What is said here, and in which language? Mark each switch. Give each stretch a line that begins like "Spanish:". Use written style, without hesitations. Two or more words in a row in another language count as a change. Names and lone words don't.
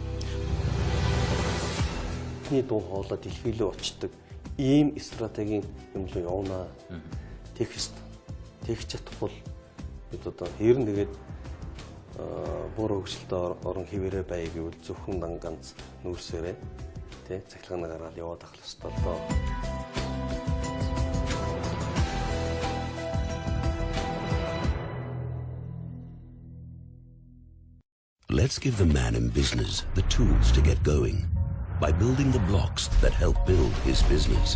Mongolian: Бидний дуу хоолой дэлхий рүү очдог ийм стратегийн юм руу явна. Тэгж чадахгүй бид одоо хэрэн тэгээд буур хөгжилтэй орон хэвээрээ бай гэвэл зөвхөн ганц нүүрсээрээ тий цахилгааны гараад яваад ахлах ёстой доо.
English: Let's give the man in business the tools to get going by building the blocks that help build his business.